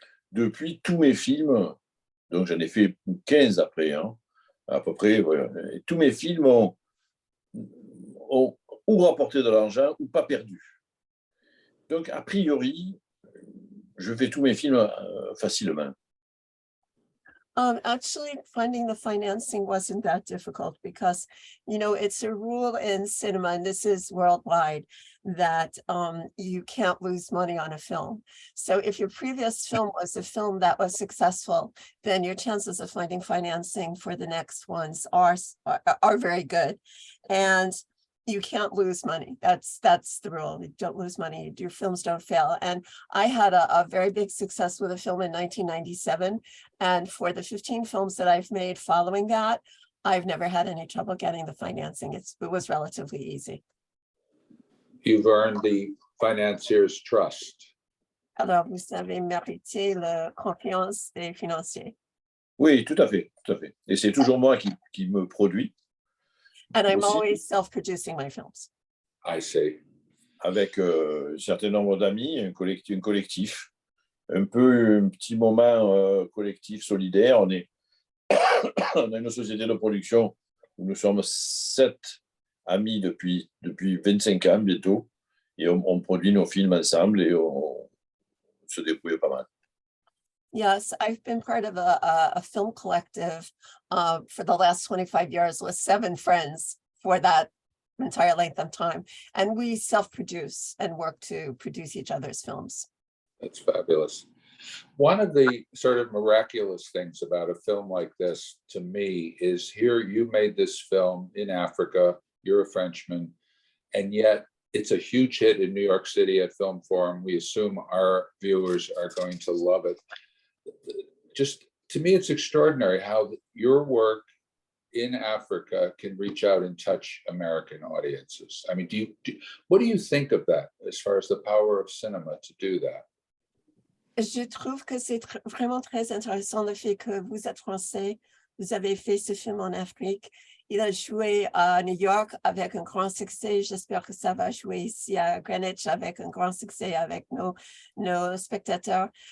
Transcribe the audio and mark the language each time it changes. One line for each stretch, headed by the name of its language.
French: Depuis, tous mes films, donc j'en ai fait 15 après, hein, à peu près, voilà, et tous mes films ont ou rapporté de l'argent ou pas perdu. Donc, a priori, je fais tous mes films facilement.
English: Actually, finding the financing wasn't that difficult because, it's a rule in cinema, and this is worldwide, that you can't lose money on a film. So if your previous film was a film that was successful, then your chances of finding financing for the next ones are very good. And you can't lose money. That's the rule. You don't lose money. Your films don't fail. And I had a very big success with a film in 1997. And for the 15 films that I've made following that, I've never had any trouble getting the financing. It was relatively easy. You've earned the financiers' trust.
French: Alors, vous avez mérité la confiance des financiers. Oui, tout à fait, tout à fait. Et c'est toujours moi qui me produis.
English: And I'm
French: aussi,
English: always self-producing my films. I see.
French: Avec un certain nombre d'amis, un collectif, un petit moment collectif solidaire. On a une société de production où nous sommes 7 amis depuis 25 ans bientôt, et on produit nos films ensemble et on se débrouille pas mal.
English: Yes, I've been part of a film collective for the last 25 years with 7 friends for that entire length of time. And we self-produce and work to produce each other's films. That's fabulous. One of the sort of miraculous things about a film like this to me is here you made this film in Africa, you're a Frenchman, and yet it's a huge hit in New York City at Film Forum. We assume our viewers are going to love it. Just to me, it's extraordinary how your work in Africa can reach out and touch American audiences? I mean, what do you think of that as far as the power of cinema to do that?
French: Je trouve que c'est vraiment très intéressant le fait que vous êtes français, vous avez fait ce film en Afrique. Il a joué à New York avec un grand succès. J'espère que ça va jouer ici à Greenwich avec un grand succès avec nos spectateurs.